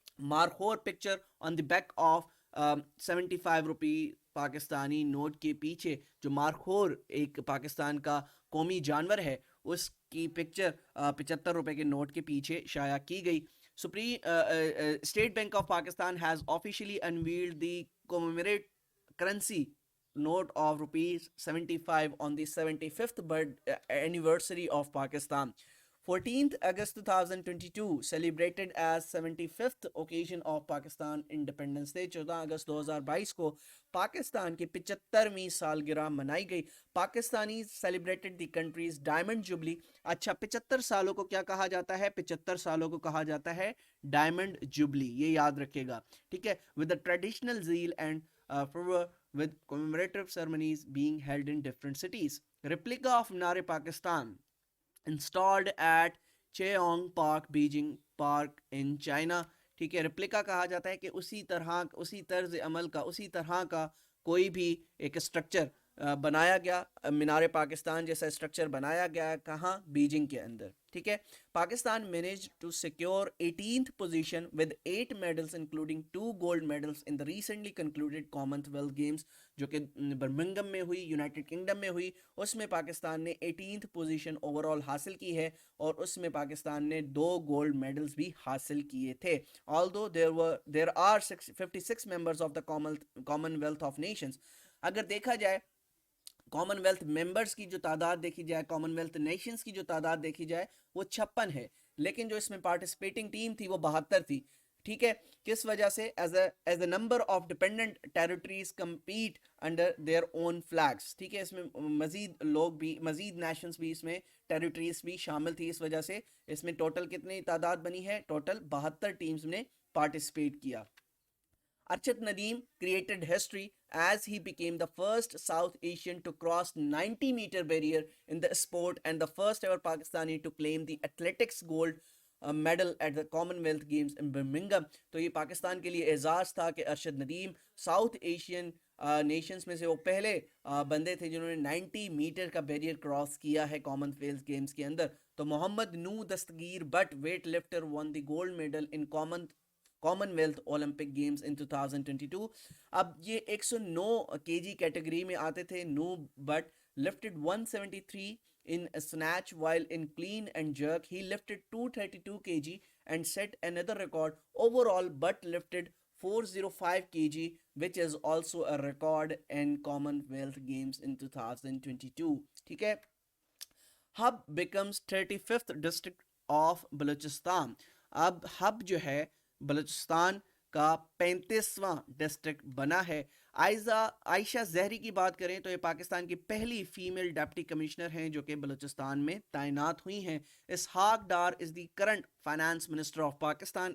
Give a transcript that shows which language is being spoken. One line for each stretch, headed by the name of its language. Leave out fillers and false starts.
Urdu: Markhor
English: picture on the back of 75 rupee Pakistani note
Urdu: کے پیچھے جو مارخور ایک پاکستان کا قومی جانور ہے, اس کی پکچر 75 روپے کے نوٹ کے پیچھے شائع کی گئی.
English: State Bank of Pakistan has officially unveiled the commemorative currency note of rupees 75 on the 75th anniversary of Pakistan. 14th August 2022 celebrated as 75th occasion of Pakistan Independence Day.
Urdu: 14 اگست 2022 کو پاکستان کی 75ویں سالگرہ منائی گئی.
English: Pakistani celebrated the country's diamond jubilee.
Urdu: اچھا, 75 سالوں کو کیا کہا جاتا ہے؟ 75 سالوں کو کہا جاتا ہے ڈائمنڈ جوبلی, یہ یاد رکھے گا. ٹھیک ہے.
English: with the traditional zeal and fervor with commemorative ceremonies being held in different cities. Replica of Minar Pakistan installed at Cheong Park, Beijing Park in China.
Urdu: ٹھیک ہے. ریپلیکا کہا جاتا ہے کہ اسی طرز عمل کا, اسی طرح کا کوئی بھی ایک اسٹرکچر بنایا گیا, مینار پاکستان جیسا اسٹرکچر بنایا گیا, کہاں؟ بیجنگ کے اندر.
English: ٹھیک ہے. Pakistan manage to secure 18th position with 8 medals including 2 gold medals in the recently concluded Commonwealth Games,
Urdu: جو کہ برمنگم میں ہوئی,
English: United Kingdom میں ہوئی.
Urdu: اس میں پاکستان نے 18th پوزیشن اوور آل حاصل کی ہے اور اس میں پاکستان نے 2 گولڈ میڈلز بھی حاصل کیے تھے.
English: although there are 56 members of the Commonwealth of Nations,
Urdu: اگر دیکھا جائے کامن ویلتھ ممبرس کی جو تعداد دیکھی جائے, کامن ویلتھ نیشنز کی جو تعداد دیکھی جائے وہ 56 ہے, لیکن جو اس میں پارٹیسپیٹنگ ٹیم تھی وہ 72 تھی.
English: ٹھیک ہے,
Urdu: کس وجہ سے؟
English: As a number of dependent territories compete under their own flags.
Urdu: ٹھیک ہے, اس میں مزید لوگ بھی, مزید نیشنز بھی اس میں, ٹیریٹریز بھی شامل تھی. اس وجہ سے اس میں ٹوٹل کتنی تعداد بنی ہے؟ ٹوٹل 72 ٹیمز نے پارٹیسپیٹ کیا.
English: Arshad Nadeem created history as he became the first South Asian to cross 90-meter barrier in the sport and the first ever Pakistani to claim the athletics gold medal at the Commonwealth Games in Birmingham.
Urdu: تو یہ پاکستان کے لیے اعزاز تھا کہ Arshad Nadeem south Asian nations میں سے وہ پہلے بندے تھے جنہوں نے 90 میٹر کا بیریئر کراس کیا ہے کامن ویلتھ گیمز کے اندر.
English: تو Muhammad Nooh Dastgir Butt weightlifter won the gold medal in Commonwealth Olympic Games in 2022.
Urdu: اب یہ 109 کے جی کیٹیگری میں آتے تھے.
English: Nooh Butt lifted 173 in snatch, while in clean and jerk he lifted 232 kg and set another record. Overall Butt lifted 405 kg, which is also a record in Commonwealth Games in 2022. ٹھیک ہے, Hub becomes 35th district of Balochistan.
Urdu: اب hub جو ہے بلوچستان کا 35واں district بنا ہے. عائشہ زہری کی بات کریں تو یہ پاکستان کی پہلی فیمیل ڈپٹی کمشنر ہیں جو کہ بلوچستان میں تعینات ہوئی ہیں.
English: Ishaq Dar is the current finance minister of Pakistan.